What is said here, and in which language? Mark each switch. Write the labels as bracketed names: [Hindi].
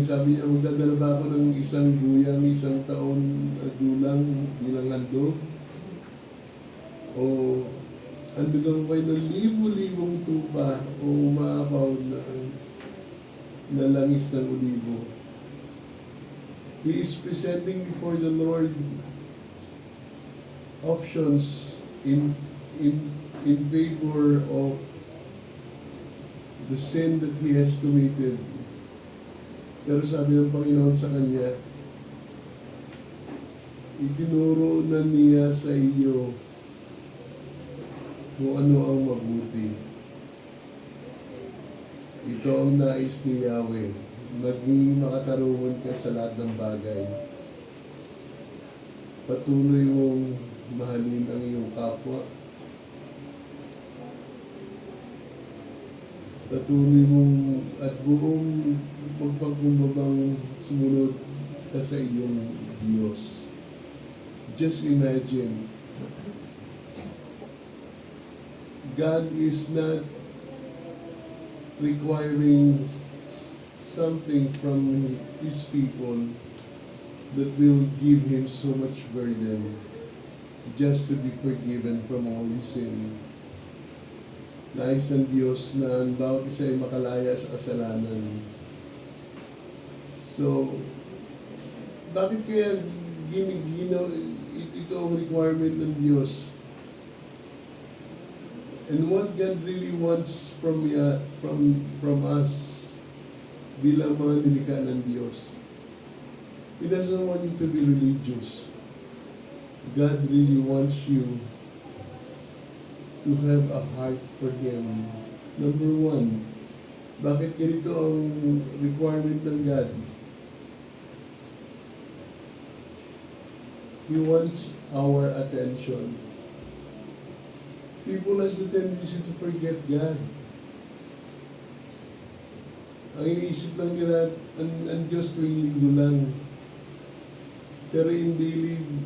[Filipino] Sabi niya, magdadala ba ako ng isang guyang, 1 taon gulang bilang handog? O handogan ko kayo ng libo-libong tupa o umaapaw na langis ng olibo? [English] He is presenting before the Lord options in favor of the sin that he has committed. [Filipino] Pero sabi ng Panginoon sa kanya, itinuro na niya sa iyo kung ano ang mabuti. Ito ang nais ni Yahweh. Maging makatarungan ka sa lahat ng bagay. Patuloy mong mahalin ang iyong kapwa. Patuloy mong at buong pagpakumbabang sumunod ka sa iyong Diyos. [English] Just imagine, God is not requiring something from His people that will give Him so much burden just to be forgiven from all His sin. [Filipino] Nais ng Diyos na ang bawat isa ay makalaya sa kasalanan. So, bakit kaya ito ang requirement ng Diyos? [English] And what God really wants from us [Filipino] bilang mga nilikha ng Diyos. [English] He doesn't want you to be religious. God really wants you to have a heart for Him. [Filipino] Number one, bakit ganito ang requirement ng God? [English] He wants our attention. People has the tendency to forget God. [Filipino] Ang iniisip lang nila, ang Diyos tuwing linggo lang. [English] Pero in daily